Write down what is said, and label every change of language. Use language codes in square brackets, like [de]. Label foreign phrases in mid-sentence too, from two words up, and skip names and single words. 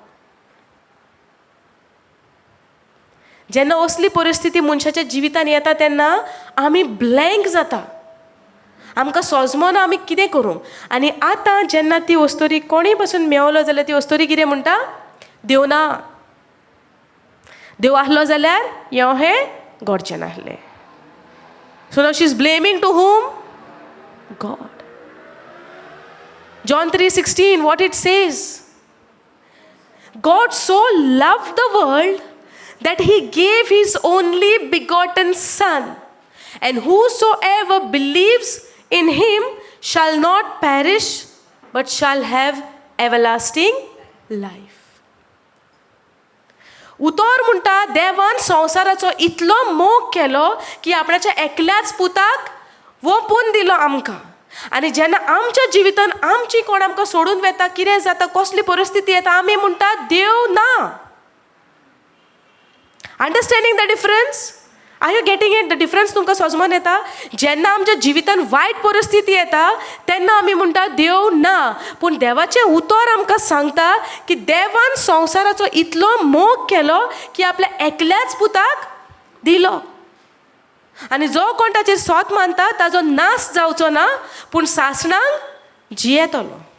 [kok] जेन्ना असली परिस्थिती मनशाच्या जिवितान येता तेन्ना आमी ब्लँक जाता, आमकां सोजमना आमी कितें करूं. आनी आतां जेन्ना ती वस्तोरी कोणीय पासून मेवलो जाल्यार ती वस्तोरी कितें म्हणटा? देव ना. देव आसलो जाल्यार हें घडचें नासलें. [en] so now she is blaming to whom? God. John 3:16, what it says? God so loved the world that he gave his only begotten Son, and whosoever believes in him shall not perish, but shall have everlasting life. [kok] उतर म्हणटा देवान संवसाराचो इतलो मोग केलो की आपणाच्या एकल्याच पुताक वोपून दिलो आमकां. आनी जेन्ना आमच्या जिवितान आमची कोण आमकां सोडून वेता, कितें जाता, कसली परिस्थिती येता, आमी म्हणटा देव ना. [en] understanding the difference? are you getting it? the difference [kok] तुमकां समजून येता? जेन्ना आमच्या जिवितान वायट परिस्थिती येता तेन्ना आमी म्हणटा देव ना. पूण देवाचें उतर आमकां सांगता की देवान संवसाराचो इतलो मोग केलो की आपल्या एकल्याच पुताक दिलो. आनी जो कोण ताचेर सोत मानता ताजो नाश जावचो ना, पूण सासणांक जियेतलो.